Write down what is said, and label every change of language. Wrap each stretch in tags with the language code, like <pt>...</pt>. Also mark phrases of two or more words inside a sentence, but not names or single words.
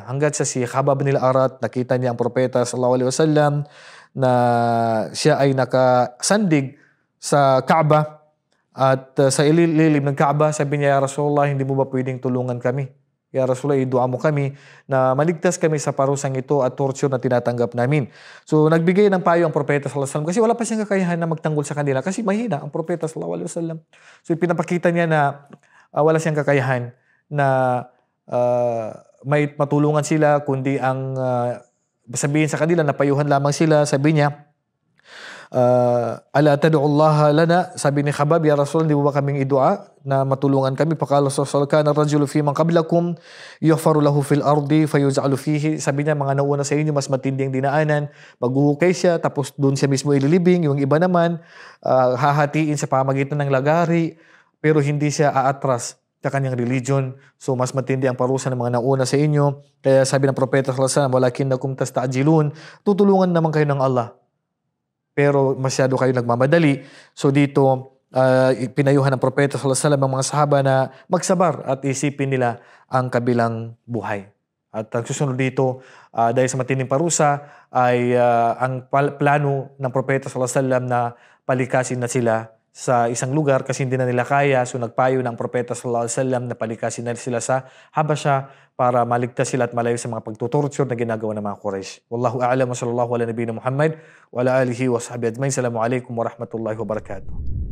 <tl>Hanggat sa si Khabbab bin Arat, nakita niya ang propeta</tl> <ar>صلى الله عليه وسلم</ar> <tl>na siya ay nakasandig sa Kaaba at sa ililim ng Kaaba, sabi niya,</tl> <ar>يا رسول الله,</ar> <tl>hindi mo ba pwedeng tulungan kami?</tl> <ar>يا رسول الله,</ar> <tl>idua mo kami na maligtas kami sa parusang ito at torture na tinatanggap namin. So nagbigay ng payo ang propeta</tl> <ar>صلى الله عليه وسلم</ar> <tl>kasi wala pa siyang kakayahan na magtanggol sa kanila kasi mahina ang propeta</tl> <ar>صلى الله عليه وسلم.</ar> <tl>So pinapakita niya na wala siyang kakayahan na may matulungan sila, kundi ang sabihin sa kanila, napayuhan lamang sila. Sabi niya,</tl> <ar>ألا تدعو الله لنا,</ar> <tl>sabi ni Khabbab,</tl> <ar>يا رسول,</ar> <tl>hindi mo ba kaming idua na matulungan kami?</tl> <ar>فقال صلى الله كان الرجل فيمن قبلكم يحفر له في الأرض فيجعل فيه.</ar> <tl>Sabi niya, mga nauna sa inyo mas matinding dinaanan, maghuhukay siya tapos doon siya mismo ililibing. Yung iba naman hahatiin sa pamagitan ng lagari, pero hindi siya aatras sa kanyang religion. So mas matindi ang parusa ng mga nauna sa inyo. Kaya sabi ng propeta</tl> <ar>صلى الله عليه وسلم, ولكنكم تستعجلون,</ar> <tl>tutulungan naman kayo ng Allah, pero masyado kayo nagmamadali. So dito pinayuhan ng propeta</tl> <ar>صلى الله عليه وسلم</ar> <tl>ang mga sahaba na magsabar at isipin nila ang kabilang buhay. At ang susunod dito, dahil sa matinding parusa, ay ang plano ng propeta</tl> <ar>صلى الله عليه وسلم</ar> <tl>na palikasin na sila sa isang lugar kasi hindi na nila kaya. So nagpayo ng propeta</tl> <ar>صلى الله عليه وسلم</ar> <tl>na palikasin na sila sa Habasha para maligtas sila at malayo sa mga pagtutorture na ginagawa ng mga Quraysh.</tl> <ar>والله أعلم وصلى الله على نبينا محمد وعلى آله وصحبه أجمعين. السلام عليكم ورحمة الله وبركاته.</ar>